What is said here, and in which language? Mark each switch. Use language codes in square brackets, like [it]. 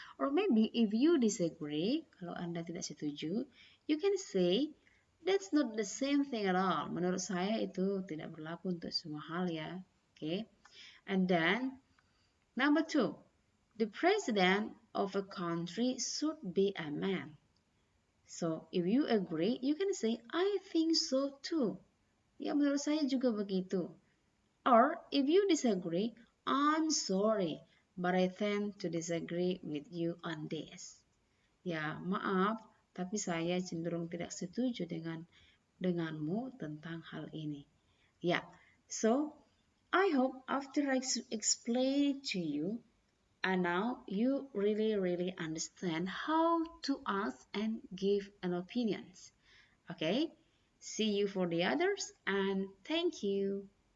[en] Or maybe if you disagree, [id] kalau Anda tidak setuju, [en] you can say, that's not the same thing at all. [id] Menurut saya itu tidak berlaku untuk semua hal ya. [en] Okay. And then, number 2, the president of a country should be a man. So, if you agree, you can say, I think so too. [id] Ya, menurut saya juga begitu. [en] Or, if you disagree, I'm sorry, but I tend to disagree with you on this. [id] Ya, maaf, tapi saya cenderung tidak setuju denganmu tentang hal ini. [en] Ya, so, I hope after I explain it to you, and now you really understand how to ask and give an opinions. Okay? See you for the others and thank you.